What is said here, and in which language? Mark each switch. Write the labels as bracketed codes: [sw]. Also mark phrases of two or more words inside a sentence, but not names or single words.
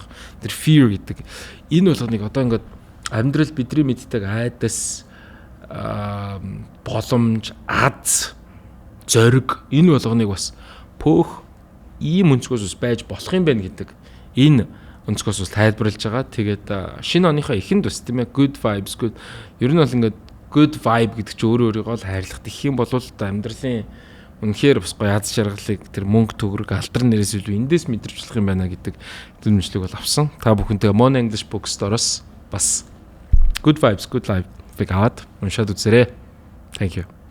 [mn] Тэр fear гэдэг энэ болгоныг одоо ингээд амьдрал бидний мэддэг айдас боломж аз зориг энэ болгоныг бас пөөх ийм өнцгөөс байж болох юм байна гэдэг энэ өнцгөөс тайлбарлаж байгаа. Тэгээд шинэ оныхоо эхэнд бас тийм ээ [en] good vibes good [mn] ер нь бол ингээд [en] good vibe [mn] гэдэг чинь өөрийгөө л хайрлах гэх юм бол амьдралын үнэхээр бас гоё аз жаргалыг тэр мөнгө төгрөг алдар нэрээс илүү эндээс мэдэрч болох юм байна гэдэг зөвлөмжлөг бол авсан. Та бүхэнтэй Mon English Bookstore-оос бас good vibes good life-ыг аваад уншаад үзээрэй. [en] Thank you.